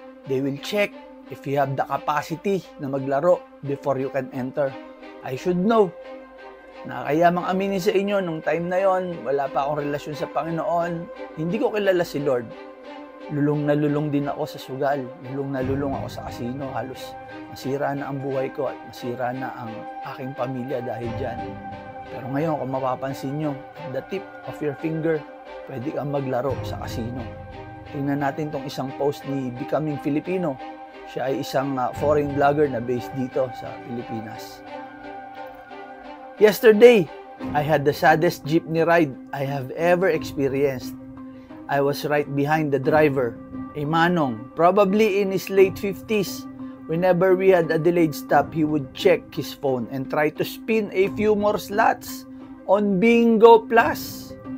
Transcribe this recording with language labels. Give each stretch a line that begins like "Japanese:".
English: They will check if you have the capacity
Filipino: na maglaro
English: before you can enter. I should know.
Filipino: Nakakayamang aminin sa inyo, nung time na yon, wala pa akong relasyon sa Panginoon. Hindi ko kilala si Lord. Lulong na lulong din ako sa sugal. Lulong na lulong ako sa casino. Halos masira na ang buhay ko at masira na ang aking pamilya dahil dyan. Pero ngayon, kung mapapansin nyo,
English: at the tip of your finger,
Filipino: pwede kang maglaro sa casino. Tingnan natin tong isang post ni Becoming Filipino. Siya ay isang foreign vlogger na based dito sa Pilipinas.
English: Yesterday, I had the saddest jeepney ride I have ever experienced. I was right behind the driver, a manong, probably in his late 50s. Whenever we had a delayed stop, he would check his phone and try to spin a few more slots on Bingo Plus.